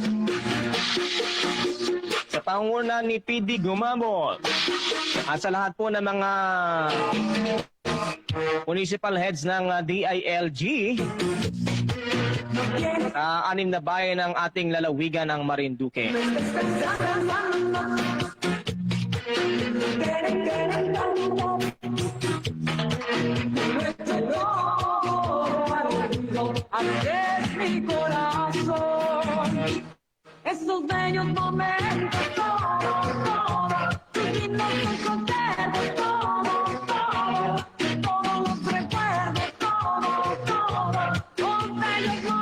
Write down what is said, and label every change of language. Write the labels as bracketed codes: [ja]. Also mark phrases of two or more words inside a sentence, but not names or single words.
[tl] sa panguna ni PD Gumabol, at sa lahat po ng mga [en] municipal heads [tl] ng DILG sa 6 na bayan ng ating lalawigan ng Marinduque. [es] Abres mi corazón, esos bellos momentos, vivimos muy contentos, todos los recuerdos, los bellos